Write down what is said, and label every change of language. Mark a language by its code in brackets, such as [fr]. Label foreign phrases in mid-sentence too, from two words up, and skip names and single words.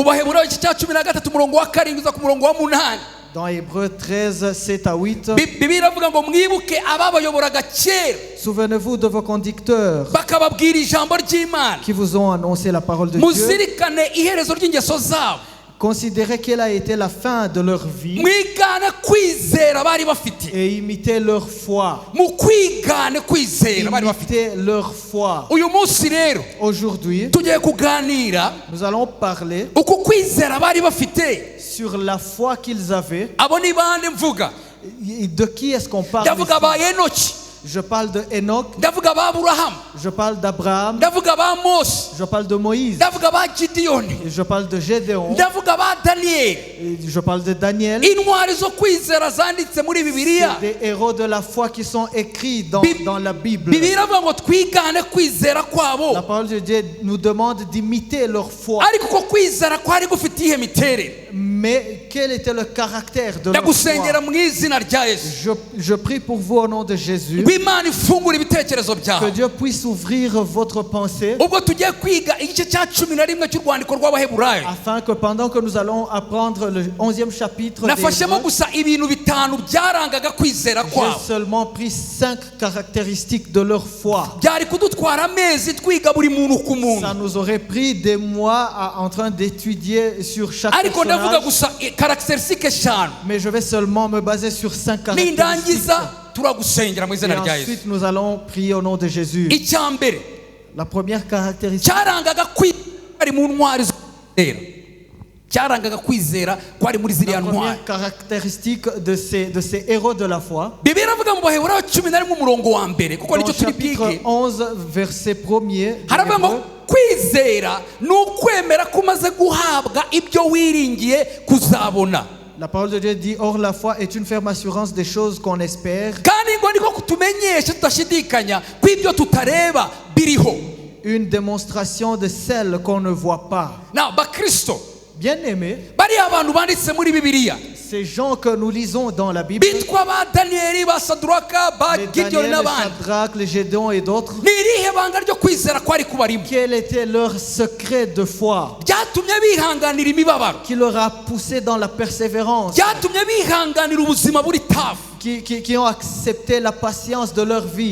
[fr] Dans Hébreux 13, 7 à 8, souvenez-vous de vos conducteurs qui vous ont annoncé la parole de Dieu. considérer quelle a été la fin de leur vie [rw] mwigane kwizera bari bafite [fr] et imiter leur foi. [rw] mu kwigane kwizera bari bafite [fr] Imiter leur foi. [rw] uyu munsi rero [fr] Aujourd'hui, [rw] tugiye kuganira [fr] nous allons parler [rw] uko kwizera bari bafite [fr] sur la foi qu'ils avaient. [rw] abo ni bande mvuga [fr] De qui est-ce qu'on parle [rw] ndavuga ba [fr] ici? [rw] Enoki [fr] Je parle de Enoch, [rw] ndavuga ba Aburahamu [fr] je parle d'Abraham, [rw] ndavuga ba Mose [fr] je parle de Moïse, [rw] ndavuga ba Gideyoni [fr] et je parle de Gédéon, [rw] ndavuga ba Daniyeli [fr] et je parle de Daniel. [rw] intwari zo kwizera zanditse muri Bibiliya [fr] C'est des héros de la foi qui sont écrits dans la Bible. [rw] Bibiliya iravuga ngo twigane kwizera kwabo [fr] La parole de Dieu nous demande d'imiter leur foi. [rw] ariko uko kwizera kwari gufite ihe miterere [fr] Mais quel était le caractère de leur [rw] ndagusengera [fr] foi? [rw] mu izina rya Yesu [fr] Je prie pour vous au nom de Jésus, [rw] ngo Imana ifungure ibitekerezo [fr] que [rw] byawe [fr] Dieu puisse ouvrir votre pensée, [rw] ubwo tugiye kwiga igice cya 11 cy'urwandiko rw'Abaheburayo [fr] afin que pendant que nous allons apprendre le 11e chapitre des [rw] nafashemo [fr] Hébreux, [rw] gusa ibintu bitanu byarangaga kwizera [fr] j'ai [rw] kwabo [fr] seulement pris 5 caractéristiques de leur foi. [rw] byari kudutwara amezi twiga buri muntu ku muntu [fr] Ça nous aurait pris des mois en train d'étudier sur chaque [rw] ariko ndavuga [fr] personnage, [rw] gusa caractéristique eshanu [fr] mais je vais seulement me baser sur 5 caractéristiques. [rw] nindangiza turagusengera mu [fr] Et [rw] izina rya Yesu [fr] ensuite, nous allons prier au nom de Jésus. [rw] icya mbere [fr] La première caractéristique, [rw] cyarangaga kwizera mu ntwari zo kwizera cyarangaga kwizera kwari muri [fr] la [rw] ziriya ntwari [fr] première caractéristique de ces héros de la foi, [rw] Bibiliya iravuga mu Baheburayo 11 umurongo wa mbere kuko [fr] dans [rw] nicyo turi [fr] chapitre [rw] bwige [fr] 11, verset 1er, [rw] haravuga ngo kwizera ni ukwemera ko umaze guhabwa ibyo wiringiye kuzabona [fr] la parole de Dieu dit, or la foi est une ferme assurance des choses qu'on espère, [rw] kandi ngo niko kutumenyesha tudashidikanya ko ibyo tutareba biriho [fr] une démonstration de celles qu'on ne voit pas. [rw] na bakristo [fr] Bien-aimés, [rw] bariya abantu banditse muri Bibiliya [fr] ces gens que nous lisons dans la Bible, [rw] bitwa ba Daniyeli ba Saduraka ba [fr] les [rw] Gideyoni [fr] Daniel, les [rw] n'abandi [fr] Shadrach, les Gédéon et d'autres, [rw] ni irihe banga ryo kwizera kwari kubarimo [fr] quel était leur secret de foi [rw] byatumye bihanganira imibabaro [fr] qui leur a poussé dans la persévérance, [rw] byatumye bihanganira ubuzima buri tafu [fr] qui ont accepté la patience de leur vie.